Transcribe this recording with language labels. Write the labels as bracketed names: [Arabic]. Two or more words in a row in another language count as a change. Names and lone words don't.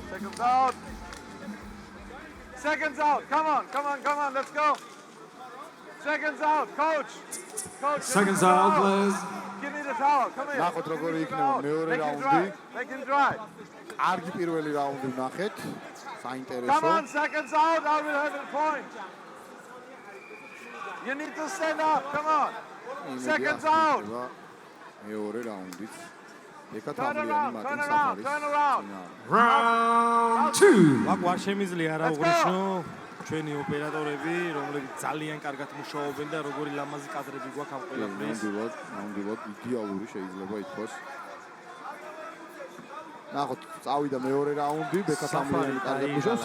[English] Seconds out. Come on, let's go. Seconds out, coach. Seconds out, please. Give me the towel. Come here. [Georgian] ნახოთ როგორი იქნება მეორე რაუნდი. [English] Make him dry. [Georgian] კარგი პირველი რაუნდი ვნახეთ. საინტერესო. [English] Come on, seconds out. I will have a point. You need to stand up. Come on. Seconds out. [Georgian] მეორე რაუნდიც. ეკა [English] Turn [Georgian] თამლიანი [English] around. [Georgian] მარტინ საფარის. [English] Turn around. Round 2. [Georgian] აქ არ შემიძლია რა უღრიშო ჩვენი ოპერატორები, რომლებიც ძალიან კარგად მუშაობენ და როგორი ლამაზი კადრები გვაქვს ამ ყველაფრის. ნამდვილად იდეალური შეიძლება ითქვას. ნახოთ, წავიდა მეორე რაუნდი, ბექა თამლიანი კარგად მუშაობს.